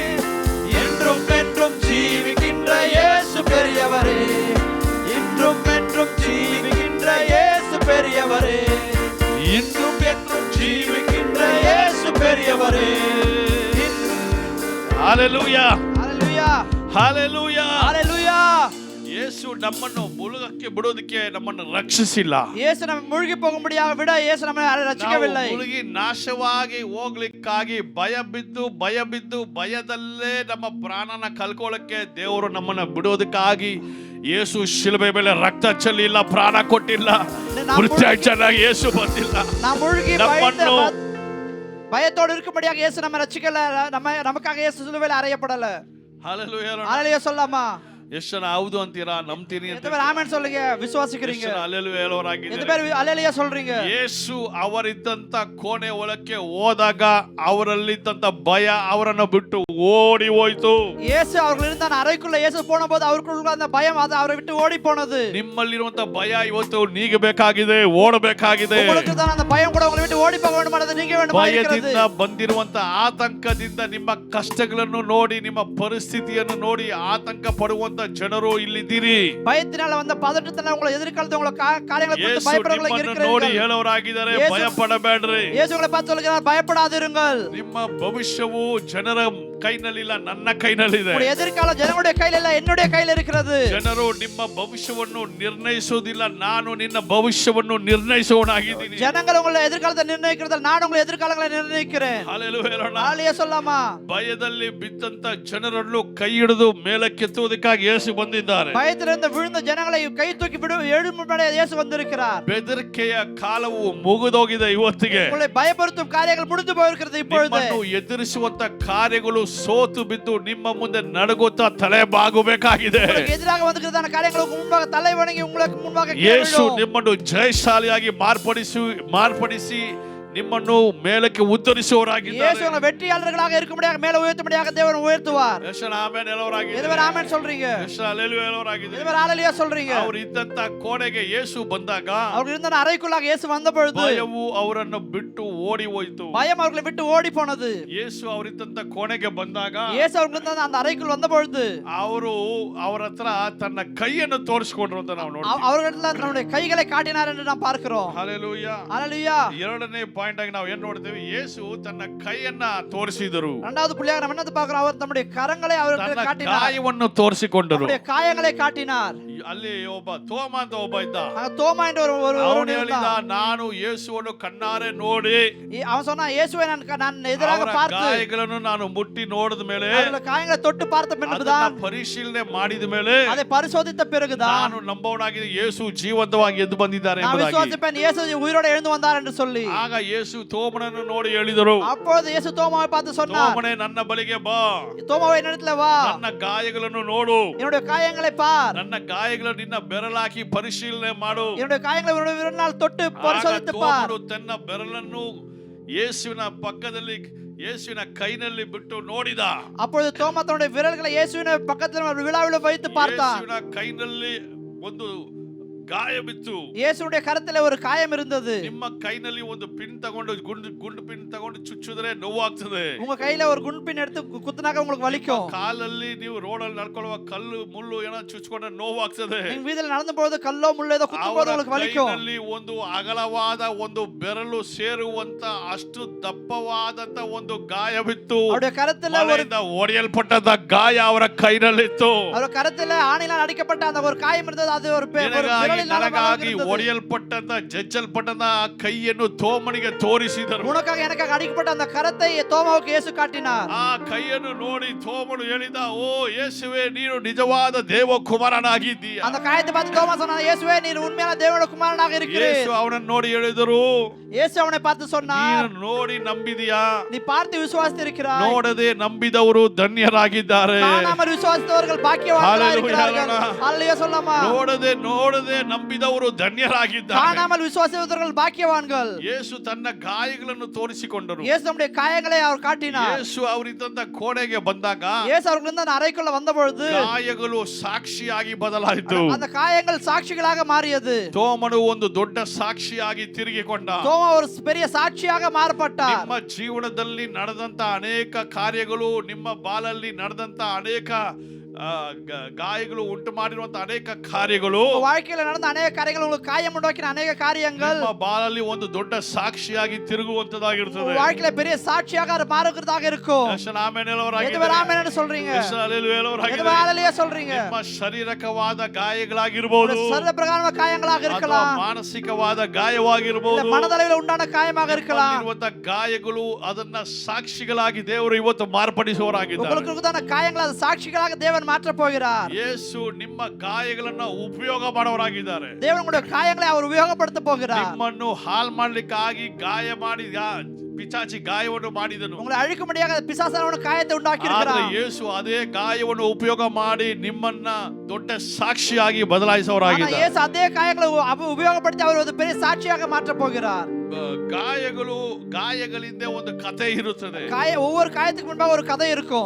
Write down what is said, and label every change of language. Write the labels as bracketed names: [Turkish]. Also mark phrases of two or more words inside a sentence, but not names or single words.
[Tamil] என்றும் என்றும் ஜீவிக்கின்ற இயேசு பெரியவரே, இன்றும் என்றும் ஜீவிக்கின்ற இயேசு பெரியவரே, இன்றும் என்றும் ஜீவிக்கின்ற இயேசு பெரியவரே. ஹalleluya. ஹalleluya. ஹalleluya. ஹalleluya. [Kannada] ಯೇಸು ನಮ್ಮನ್ನು ಮುಳುಗಕ್ಕೆ ಬಿಡೋದಕ್ಕೆ ನಮ್ಮನ್ನು ರಕ್ಷಿಸಿಲ್ಲ. [Tamil] இயேசு நம்ம மூழ்கி போகும்படியாக விட இயேசு நம்மை [Kannada] ನಾವು [Tamil] ரட்சிக்கவில்லை. [Kannada] ಮುಳುಗಿ ನಾಶವಾಗಿ ಹೋಗ್ಲಿಕ್ಕಾಗಿ ಭಯ ಬಿದ್ದು ಭಯದಲ್ಲೇ ನಮ್ಮ ಪ್ರಾಣನ ಕಳ್ಕೊಳ್ಳಕ್ಕೆ ದೇವರು ನಮ್ಮನ್ನ ಬಿಡೋದಕ್ಕಾಗಿ ಯೇಸು ಶಿಲುಬೆ ಮೇಲೆ ರಕ್ತ ಚೆಲ್ಲಿಲ್ಲ, ಪ್ರಾಣ ಕೊಟ್ಟಿಲ್ಲ, ಮೃತ್ಯುಂಜಯನಾಗಿ ಯೇಸು ಬಂದಿಲ್ಲ. [Tamil] நாம் மூழ்கி [Kannada] ನಮ್ಮನ್ನು [Tamil] பயத்தோடு இருக்கும்படியாக இயேசு நம்ம ரட்சிக்கல. நமக்காக இயேசு சிலுவையில் அறையப்படல. [Kannada] ಹalleluya. [Tamil] ஹalleluya சொல்லாமா? [Kannada] ಎಷ್ಟು ಜನ ಹೌದು ಅಂತೀರಾ, ನಂಬ್ತೀರಿ ಅಂತ? [Tamil] எத்தனை பேர் ஆமென் சொல்லுங்க, விசுவாசிக்கிறீங்க? [Kannada] ಎಷ್ಟು ಜನ ಹalleluya ಹೇಳೋರಾಗಿದ್ದಾರೆ? [Tamil] எத்தனை பேர் ஹalleluya சொல்றீங்க? [Kannada] ಯೇಸು ಅವರಿದ್ದಂತ ಕೋಣೆ ಒಳಕ್ಕೆ ಹೋದಾಗ ಅವರಲ್ಲಿದ್ದಂತ ಭಯ ಅವರನ್ನು ಬಿಟ್ಟು ಓಡಿ ಹೋಯ್ತು. [Tamil] இயேசு அவர்கள் இருந்த அந்த அறைக்குள்ள இயேசு போனபோது அவருக்குள்ள அந்த பயம் அது அவரை விட்டு ஓடி போனது. [Kannada] ನಿಮ್ಮಲ್ಲಿರುವಂತ ಭಯ ಇವತ್ತು ನೀಗಬೇಕಾಗಿದೆ, ಓಡಬೇಕಾಗಿದೆ. [Tamil] உங்களுக்கு தான் அந்த பயம் கூட உங்களை விட்டு ஓடி போக வேண்டுமானது நீங்க வேண்டுமா இருக்கிறது. [Kannada] ಭಯದಿಂದ ಬಂದಿರುವಂತ ಆತಂಕದಿಂದ ನಿಮ್ಮ ಕಷ್ಟಗಳನ್ನು ನೋಡಿ, ನಿಮ್ಮ ಪರಿಸ್ಥಿತಿಯನ್ನು ನೋಡಿ ಆತಂಕ ಪಡುವಂತ ಜನರು ಇಲ್ಲಿದ್ದೀರಿ. [Tamil] பயத்தினால வந்த பதட்டத்தினால உங்களை எதிர்காலத்தை உங்களை காரியங்களை குறித்து [Kannada] ಯೇಸು [Tamil] பயப்படுறவங்க [Kannada] ನಿಮ್ಮನ್ನು ನೋಡಿ [Tamil] இருக்கிறீர்கள். [Kannada] ಹೇಳೋರಾಗಿದ್ದಾರೆ, ಯೇಸು- ಭಯಪಡಬೇಡ್ರಿ. [Tamil] இயேசு உங்களை பார்த்து சொல்கிறார், பயப்படாதிருங்கள். [Kannada] ನಿಮ್ಮ ಭವಿಷ್ಯವು ಜನರ ಕೈನಲ್ಲಿಲ್ಲ, ನನ್ನ ಕೈನಲ್ಲಿದೆ. [Tamil] உங்களுடைய எதிர்காலம் ஜனங்களுடைய கையில இல்ல, என்னுடைய கையில இருக்கிறது. [Kannada] ಜನರು ನಿಮ್ಮ ಭವಿಷ್ಯವನ್ನು ನಿರ್ಣಯಿಸೋದಿಲ್ಲ, ನಾನು ನಿನ್ನ ಭವಿಷ್ಯವನ್ನು ನಿರ್ಣಯಿಸೋನಾಗಿದ್ದೀನಿ. [Tamil] ஜனங்கள் உங்களை எதிர்காலத்தை நிர்ணயிக்கிறது, நான் உங்களை எதிர்காலங்களை நிர்ணயிக்கிறேன். [Kannada] ಹalleluya ಹೇಳೋಣ. [Tamil] ஹalleluya சொல்லாமா? [Kannada] ಭಯದಲ್ಲಿ ಬಿದ್ದಂತ ಜನರನ್ನು ಕೈ ಹಿಡಿದು ಮೇಲಕ್ಕೆತ್ತುವುದಕ್ಕಾಗಿ ಯೇಸು ಬಂದಿದ್ದಾರೆ. [Tamil] பயத்திலிருந்து விழுந்த ஜனங்களை கை தூக்கி எழும்படி இயேசு வந்திருக்கிறார். [Kannada] ಬೆದರಿಕೆಯ ಕಾಲವು ಮುಗಿದೋಗಿದೆ ಇವತ್ತಿಗೆ. [Tamil] உங்களை பயப்படுத்தும் காரியங்கள் முடிந்து போயிருக்கிறது இப்பொழுது. [Kannada] ನಿಮ್ಮನ್ನು ಎದುರಿಸುವಂತ ಕಾರ್ಯಗಳು ಸೋತು ಬಿದ್ದು ನಿಮ್ಮ ಮುಂದೆ ನಡುಗುತ್ತಾ ತಲೆ ಬಾಗಬೇಕಾಗಿದೆ. [Tamil] உங்களுக்கு எதிராக வந்திருக்கிறதான காரியங்களுக்கு முன்பாக தலை வணங்கி உங்களுக்கு முன்பாக [Kannada] ಯೇಸು [Tamil] கீழ்விழும். [Kannada] ನಿಮ್ಮನ್ನು ಜಯಶಾಲಿಯಾಗಿ ಮಾರ್ಪಡಿಸಿ ನಿಮ್ಮನ್ನು ಮೇಲಕ್ಕೆ ಉತ್ತರಿಸುವವರಾಗಿದ್ದಾರೆ. [Tamil] இயேசு உங்களை வெற்றியாளர்களாக இருக்கும்படியாக மேல உயர்த்தும்படியாக தேவன் உயர்த்துவார். [Kannada] ಯೇಸುವಿನ ಆಮೆನ್ ಹೇಳೋರಾಗಿದ್ದಾರೆ. [Tamil] எதுவர் ஆமென் சொல்றீங்க? [Kannada] ಯೇಸುವಿನ ಹಲ್ಲೆಲೂಯಾ ಹೇಳೋರಾಗಿದ್ದಾರೆ. [Tamil] எதுவர் ஹalleluya சொல்றீங்க? [Kannada] ಅವರು ಇದ್ದಂತ ಕೋಣೆಗೆ ಯೇಸು ಬಂದಾಗ [Tamil] அவர்கள் இருந்த அறைக்குள்ளாக இயேசு வந்த பொழுது [Kannada] ಭಯವು ಅವರನ್ನು ಬಿಟ್ಟು ಓಡಿ ಹೋಯಿತು. [Tamil] பயம் அவர்களை விட்டு ஓடி போனது. [Kannada] ಯೇಸು ಅವರಿದ್ದಂತ ಕೋಣೆಗೆ ಬಂದಾಗ [Tamil] இயேசு அவர்கள் இருந்த அந்த அறைக்குள் வந்த பொழுது [Kannada] ಅವರು ಅವರ ಹತ್ರ ತನ್ನ ಕೈಯನ್ನು ತೋರಿಸಿಕೊಂಡ್ರು ಅಂತ ನಾವು ನೋಡ್ತೀವಿ. [Tamil] அவர்களிடத்தில் தன்னுடைய கைகளை காட்டினார் என்று நாம் பார்க்கிறோம். [Kannada] ಹಲ್ಲೆಲೂಯಾ. [Tamil] ஹalleluya. [Kannada] ಎರಡನೇ ಪಾಯಿಂಟ್ ಪಾಯಿಂಟ್ ಆಗಿ ನಾವು ಏನ್ ನೋಡ್ತೇವೆ, ಯೇಸು ತನ್ನ ಕೈಯನ್ನ ತೋರಿಸಿದರು, [Tamil] இரண்டாவது புள்ளியாக நம்ம என்னது பார்க்கிறோம், அவர் தம்முடைய கரங்களை அவருக்கு [Kannada] ತನ್ನ [Tamil] காட்டினார், [Kannada] ಗಾಯವನ್ನು ತೋರಿಸಿಕೊಂಡರು. [Tamil] அவருடைய காயங்களை காட்டினார். [Kannada] ಅಲ್ಲಿ ಒಬ್ಬ ತೋಮ ಅಂತ ಒಬ್ಬ ಇದ್ದ, [Tamil] தோமா என்ற ஒரு [Kannada] ಅವನು ಹೇಳಿದ, ನಾನು ಯೇಸುವನ್ನು ಕಣ್ಣಾರೆ ನೋಡಿ [Tamil] அவன் சொன்னான், இயேசுவை நான் எதிராக [Kannada] ಅವರ [Tamil] பார்த்து [Kannada] ಗಾಯಗಳನ್ನು ನಾನು ಮುಟ್ಟಿ ನೋಡಿದ ಮೇಲೆ, [Tamil] அவருடைய காயங்களை தொட்டு பார்த்த பின்புதான், [Kannada] ಅದನ್ನ ಪರಿಶೀಲನೆ ಮಾಡಿದ ಮೇಲೆ [Tamil] அதை பரிசோதித்த பிறகுதான் [Kannada] ನಾನು ನಂಬವನಾಗಿದೆ, ಯೇಸು ಜೀವಂತವಾಗಿ ಎದ್ದು ಬಂದಿದ್ದಾರೆ [Tamil] நான் [Kannada] ಎಂಬುದಾಗಿ. [Tamil] விசுவாசிப்பேன், இயேசு உயிரோடு எழுந்து வந்தார் என்று சொல்லி. [Kannada] ಆಗ ಯೇಸು ತೋಮನನ್ನು ನೋಡಿ ಹೇಳಿದರು, [Tamil] அப்பொழுது இயேசு தோமாவை பார்த்து சொன்னார், [Kannada] ತೋಮನೇ ನನ್ನ ಬಳಿಗೆ ಬಾ, [Tamil] தோமாவை என்னிடத்துல வா, [Kannada] ನನ್ನ ಗಾಯಗಳನ್ನು ನೋಡು, [Tamil] என்னுடைய காயங்களை பார், [Kannada] ನನ್ನ ಗಾಯಗಳನ್ನು ನಿನ್ನ ಬೆರಳಾಕಿ ಪರಿಶೀಲನೆ ಮಾಡು. [Tamil] என்னுடைய காயங்களை உன்னுடைய விரலினால் தொட்டு [Kannada] ಆಗ [Tamil] பரிசோதித்து பார். [Kannada] ತೋಮನು ತನ್ನ ಬೆರಳನ್ನು ಯೇಸುವಿನ ಪಕ್ಕದಲ್ಲಿ, ಯೇಸುವಿನ ಕೈನಲ್ಲಿ ಬಿಟ್ಟು ನೋಡಿದ. [Tamil] அப்பொழுது தோமா தன்னுடைய விரல்களை இயேசுவின் பக்கத்தில் ஒரு விழாவில் வைத்து பார்த்தான். [Kannada] ಯೇಸುವಿನ ಕೈನಲ್ಲಿ ಒಂದು ಗಾಯ ಬಿತ್ತು. [Tamil] இயேசுடைய கரத்தில் ஒரு காயம் இருந்தது. [Kannada] ನಿಮ್ಮ ಕೈನಲ್ಲಿ ಒಂದು ಪಿನ್ ತಗೊಂಡು ಗುಂಡು ಪಿನ್ ತಗೊಂಡು ಚುಚ್ಚಿದ್ರೆ ನೋವಾಗ್ತದೆ. [Tamil] உங்க கையில ஒரு குண்டு பின் எடுத்து குத்துனாக்க உங்களுக்கு வலிக்கும். [Kannada] ಕಾಲಲ್ಲಿ ನೀವು ರೋಡಲ್ಲಿ ನಡ್ಕೊಳ್ಳುವ ಕಲ್ಲು ಮುಳ್ಳು ಏನೋ ಚುಚ್ಕೊಂಡ್ರೆ ನೋವಾಗ್ತದೆ. [Tamil] நீங்க வீதியில் நடந்து போறது [Kannada] ಕಲ್ಲೋ ಮುಳ್ಳೋ [Tamil] ஏதೋ குத்தும்போது உங்களுக்கு வலிக்கும். [Kannada] ಕೈನಲ್ಲಿ ಒಂದು ಅಗಲವಾದ ಒಂದು ಬೆರಳು ಸೇರುವಂತ ಅಷ್ಟು ದಪ್ಪವಾದಂತ ಒಂದು ಗಾಯವಿತ್ತು. [Tamil] அவருடைய கரத்தில் ஒரு [Kannada] ಮಳೆಯಿಂದ ಒಡೆಯಲ್ಪಟ್ಟಂತ ಗಾಯ ಅವರ ಕೈನಲ್ಲಿತ್ತು. [Tamil] அவர் கரத்தில் ஆணினால் அடிக்கப்பட்ட அந்த ஒரு காயம் இருந்தது. அது ஒரு [Kannada] ನನಗಾಗಿ ಒಡೆಯಲ್ಪಟ್ಟಂತ ಜಜ್ಜಲ್ಪಟ್ಟಂತ ಆ ಕೈಯನ್ನು ತೋಮನಿಗೆ ತೋರಿಸಿದರು. [Tamil] உனக்காக எனக்காக அடிக்கப்பட்ட அந்த கரத்தை தோமாவுக்கு இயேசு காட்டினார். [Kannada] ಆ ಕೈಯನ್ನು ನೋಡಿ ತೋಮನು ಹೇಳಿದ, ಓ ಯೇಸುವೆ, ನೀನು ನಿಜವಾದ ದೇವಕುಮಾರನಾಗಿದ್ದೀಯ. [Tamil] அந்த காயத்தை பார்த்து தோமா சொன்னான், இயேசுவே, நீர் உண்மையான தேவனுடைய குமாரனாக இருக்கிறீர். [Kannada] ಯೇಸು ಅವನನ್ನು ನೋಡಿ ಹೇಳಿದರು, [Tamil] இயேசு அவனை பார்த்து சொன்னார், [Kannada] ನೀನು ನೋಡಿ ನಂಬಿದೀಯಾ? [Tamil] நீ பார்த்து விசுவாசித்திருக்கிறாய். [Kannada] ನೋಡದೆ ನಂಬಿದವರು ಧನ್ಯರಾಗಿದ್ದಾರೆ. [Tamil] காணாமல் விசுவாசித்தவர்கள் பாக்கியவான்களாக இருக்கிறார்கள். ஹல்லேலூயா சொல்லலாமா? [Kannada] ನೋಡದೆ ನಂಬಿದವರು ಧನ್ಯರಾಗಿದ್ದಾರೆ. [Tamil] காணாமல் விசுவாசித்தவர்கள் பாக்கியவான்கள். [Kannada] ಯೇಸು ತನ್ನ ಗಾಯಗಳನ್ನು ತೋರಿಸಿಕೊಂಡರು. [Tamil] இயேசு நம்முடைய காயங்களை அவர் காட்டினார். [Kannada] ಯೇಸು ಅವರಿದ್ದಂತ ಕೋಣೆಗೆ ಬಂದಾಗ [Tamil] இயேசு அவர்கள் அந்த அறைக்குள்ள வந்த பொழுது [Kannada] ಗಾಯಗಳು ಸಾಕ್ಷಿಯಾಗಿ ಬದಲಾಯಿತು. [Tamil] அந்த காயங்கள் சாட்சிகளாக மாறியது. [Kannada] ತೋಮನು ಒಂದು ದೊಡ್ಡ ಸಾಕ್ಷಿಯಾಗಿ ತಿರುಗಿಕೊಂಡ. [Tamil] தோமா ஒரு பெரிய சாட்சியாக மாறப்பட்டார். [Kannada] ನಿಮ್ಮ ಜೀವನದಲ್ಲಿ ನಡೆದಂತ ಅನೇಕ ಕಾರ್ಯಗಳು, ನಿಮ್ಮ ಬಾಳಲ್ಲಿ ನಡೆದಂತ ಅನೇಕ ಗಾಯಗಳು ಉಂಟು ಮಾಡಿರುವಂತ ಅನೇಕ ಕಾರ್ಯಗಳು, [Tamil] வாழ்க்கையில நடந்த அநேக காரியங்கள், உங்களுக்கு காயம் உண்டாக்கின அநேக காரியங்கள் [Kannada] ನಿಮ್ಮ ಬಾಳಲ್ಲಿ ಒಂದು ದೊಡ್ಡ ಸಾಕ್ಷಿಯಾಗಿ ತಿರುಗುವಂತದಾಗಿರುತ್ತದೆ. [Tamil] வாழ்க்கையில பெரிய சாட்சியாக மாறுகிறதாக இருக்கும். [Kannada] ಆಮೆನ್ [Tamil] எதுவே ஆமென் என்று சொல்றீங்க? எதுவே ஹல்லேலூயா சொல்றீங்க? [Kannada] ನಿಮ್ಮ ಶಾರೀರಿಕವಾದ ಗಾಯಗಳಾಗಿರಬಹುದು, [Tamil] சரீர பிரகாரமான காயங்களாக [Kannada] ಅಥವಾ [Tamil] இருக்கலாம், [Kannada] ಮಾನಸಿಕವಾದ ಗಾಯವಾಗಿರಬಹುದು. [Tamil] மனதளவில் உண்டான காயமாக இருக்கலாம். [Kannada] ಗಾಯಗಳು ಅದನ್ನ ಸಾಕ್ಷಿಗಳಾಗಿ ದೇವರು ಇವತ್ತು ಮಾರ್ಪಡಿಸುವವರಾಗಿದ್ದಾರೆ. [Tamil] உங்களுக்கு உண்டான காயங்கள் அது சாட்சிகளாக தேவன் மாற்ற போகிறார். [Kannada] ಯೇಸು ನಿಮ್ಮ ಗಾಯಗಳನ್ನ ಉಪಯೋಗ ಮಾಡುವವರಾಗಿದ್ದಾರೆ. [Tamil] தேவன் உங்களுடைய காயங்களை அவர் உபயோகப்படுத்த போகிறார். [Kannada] ನಿಮ್ಮನ್ನು ಹಾಳು ಮಾಡ್ಲಿಕ್ಕಾಗಿ ಗಾಯ ಮಾಡಿ ಪಿಚಾಚಿ ಗಾಯವನ್ನು ಮಾಡಿದನು. [Tamil] உங்களை அழிக்கும்படியாக பிசாசானவன் காயத்தை உண்டாக்கி [Kannada] ಆದ್ರೆ [Tamil] இருக்கிறார். [Kannada] ಯೇಸು ಅದೇ ಗಾಯವನ್ನು ಉಪಯೋಗ ಮಾಡಿ ನಿಮ್ಮನ್ನ ದೊಡ್ಡ ಸಾಕ್ಷಿಯಾಗಿ [Tamil] ஆனா [Kannada] ಬದಲಾಯಿಸುವವರಾಗಿದ್ದಾರೆ. [Tamil] இயேசு அதே காயங்களை உபயோகப்படுத்தி அவர் ஒரு பெரிய சாட்சியாக மாற்ற போகிறார். [Kannada] ಗಾಯಗಳಿಂದ ಒಂದು ಕಥೆ ಇರುತ್ತದೆ. [Tamil] ஒவ்வொரு காயத்துக்கு முன்பாக ஒரு கதை இருக்கும்.